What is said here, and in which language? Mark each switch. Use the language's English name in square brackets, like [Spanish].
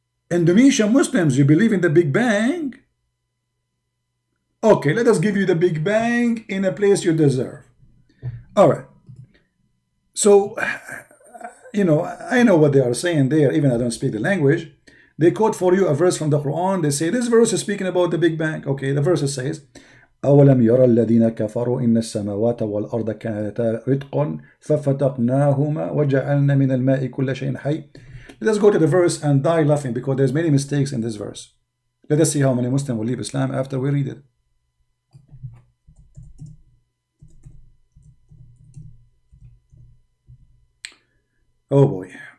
[English] Indonesian Muslims, you believe in the big bang? Okay, let us give you the big bang in a place you deserve. All right. So, you know, I know what they are saying there, even I don't speak the language. They quote for you a verse from the Quran. They say, this verse is speaking about the Big Bang. Okay, the verse says, [Arabic] أولم يرى الذين كفروا إن السماوات والأرض كانتا رتقا ففتقناهما وجعلنا من الماء كل شيء حي. [English] Let us go to the verse and die laughing because there's many mistakes in this verse. Let us see how many Muslims will leave Islam after we read it. Oh boy.